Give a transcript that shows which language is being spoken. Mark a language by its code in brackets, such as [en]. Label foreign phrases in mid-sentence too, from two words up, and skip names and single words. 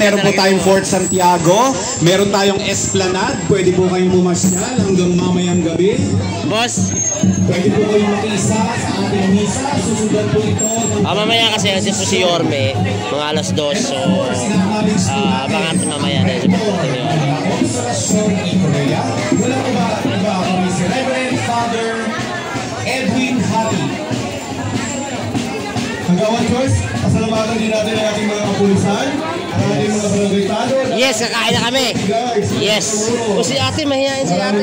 [tl] Meron po tayong Fort Santiago. Meron tayong Esplanade. Pwede po kayong pumasyal hanggang mamayang gabi. boss. Pwede po kayong makisa sa ating misa. Susundan po ito ng Mamaya kasi po si Yorme, mga alas 2. So, abangan natin mamaya na yung pagpunta niyo. Consolación y Correa. Wala po ba iba kami si Reverend Father Edwin Harry. Kagawad George, pasalamatan din natin ang ating mga kapulisan, ang ating mga barangay tanod. Yes, kakain na kami. Guys, Yes. O si ate, mahihain si ate.